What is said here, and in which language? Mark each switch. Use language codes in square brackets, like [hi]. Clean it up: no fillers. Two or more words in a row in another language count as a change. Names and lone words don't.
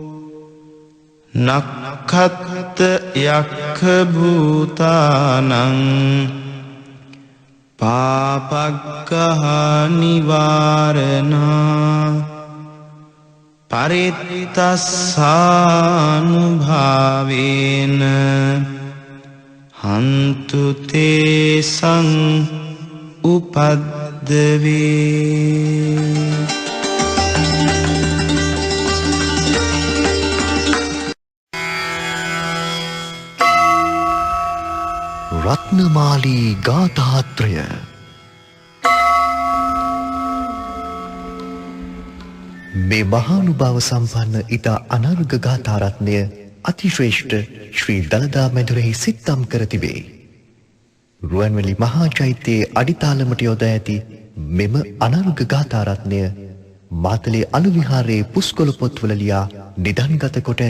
[pi] නක්ඛත් යක්ඛ භූතානං පාපග්ගහ නිවාරණා පරිත්තස්සානුභාවේන හන්තු තේසං උපද්දවේ [si] රත්නමාලී ගාථාත්‍රය මේ මහානුභාව සම්පන්න ඉතා අනර්ඝ ගාථාරත්නය අතිශ්‍රේෂ්ඨ ශ්‍රී දළදා මැදුරෙහි සිත්තම් කර තිබේ. රුවන්වැලි මහා චෛත්‍යයේ අඩිතාලමට යොදා ඇති මෙම අනර්ඝ ගාථාරත්නය මාතලේ අනුවිහාරයේ පුස්කොළ පොත්වල ලියා නිදන්ගත කොට ඇත.